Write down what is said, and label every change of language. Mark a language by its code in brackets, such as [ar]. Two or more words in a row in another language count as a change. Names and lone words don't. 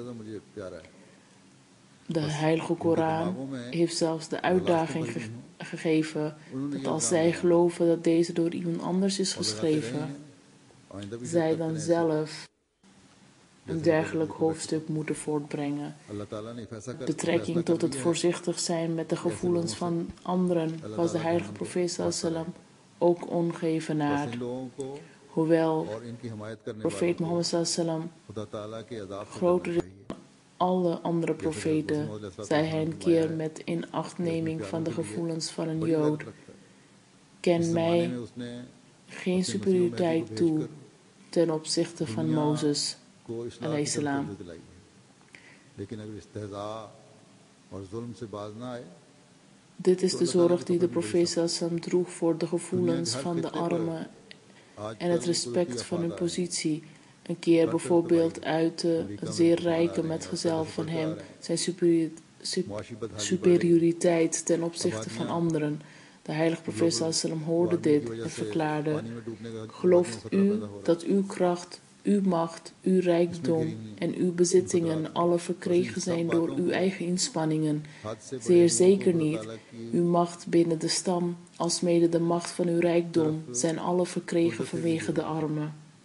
[nl] De heilige Koran heeft zelfs de uitdaging gegeven dat als zij geloven dat deze door iemand anders is geschreven, zij dan zelf een dergelijk hoofdstuk moeten voortbrengen. Betrekking tot het voorzichtig zijn met de gevoelens van anderen was de heilige profeet [ar] صلى الله عليه وسلم [nl] ook ongeëvenaard. Hoewel profeet Mohammed [ar] صلى الله عليه وسلم [nl] groter is dan alle andere profeten, zei hij een keer met inachtneming van de gevoelens van een Jood: ken mij geen superioriteit toe ten opzichte van Mozes [ar] عليه السلام. [nl] Dit is de zorg die de profeet [ar] صلى الله عليه وسلم [nl] droeg voor de gevoelens van de armen en het respect van hun positie. Een keer bijvoorbeeld uitte een zeer rijke metgezel van hem zijn superioriteit ten opzichte van anderen. De heilige profeet [ar] صلى الله عليه وسلم [nl] hoorde dit en verklaarde: gelooft u dat uw kracht, uw macht, uw rijkdom en uw bezittingen alle verkregen zijn door uw eigen inspanningen? Zeer zeker niet. Uw macht binnen de stam, alsmede de macht van uw rijkdom, zijn alle verkregen vanwege de armen.